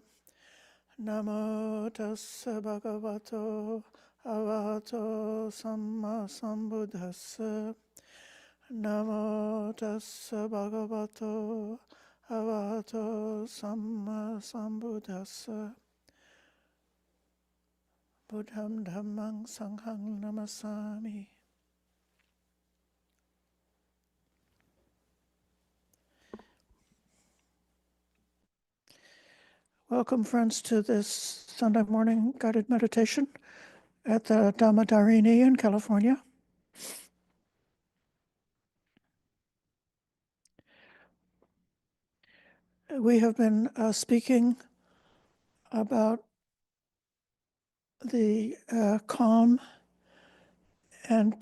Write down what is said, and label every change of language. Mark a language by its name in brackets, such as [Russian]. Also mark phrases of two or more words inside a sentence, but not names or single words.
[Pali] Namo tassa bhagavato arahato sammasambuddhassa. Namo tassa bhagavato arahato sammasambuddhassa. Buddham dhammang sanghang namasami. [English] Welcome, friends, to this Sunday morning guided meditation at the Dhamma-Darini in California. We have been speaking about the calm and